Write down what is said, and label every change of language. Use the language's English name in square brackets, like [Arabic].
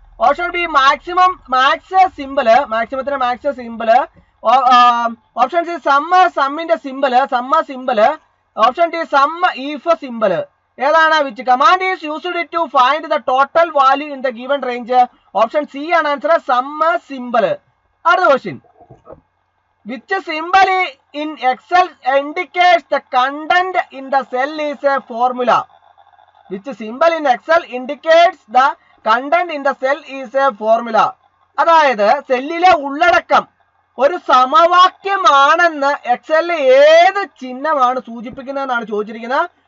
[Malayalam] Option B max simple, മാക്സിമത്തിന്റെ simple. Option C സമ്മിന്റെ simple. Option D if simple. ഏതാണ്? [English] Which command is used to find the total value in the given range? [Malayalam] Option C ആണ് answer, simple. അടുത്ത question, [English] which symbol in Excel indicates the content in the cell is a formula? Which symbol in Excel indicates the content in the cell is a formula? [Malayalam] അതായത് സെല്ലിലെ ഉള്ളടക്കം ഒരു സമവാക്യമാണെന്ന് എക്സലിലെ ഏത് ചിഹ്നമാണ് സൂചിപ്പിക്കുന്നതെന്നാണ് ചോദിച്ചിരിക്കുന്നത്.